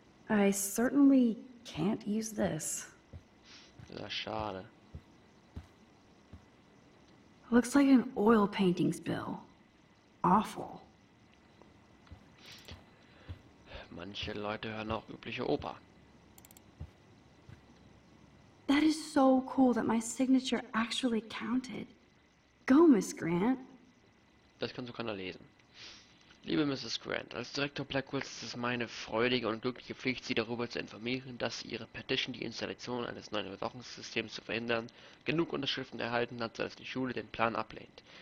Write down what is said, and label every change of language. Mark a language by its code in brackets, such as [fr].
[en] I certainly can't use this. [de] Ja, schade. [en] Looks like an oil painting spill. Awful. [de] Manche Leute hören auch übliche Oper. [en] That is so cool that my signature actually counted. Go, Miss Grant. [de] Das kann so keiner lesen. Liebe Mrs. Grant, als Direktor Blackwells ist es meine freudige und glückliche Pflicht, Sie darüber zu informieren, dass Ihre Petition, die Installation eines neuen Überwachungssystems zu verhindern, genug Unterschriften erhalten hat, sodass die Schule den Plan ablehnt.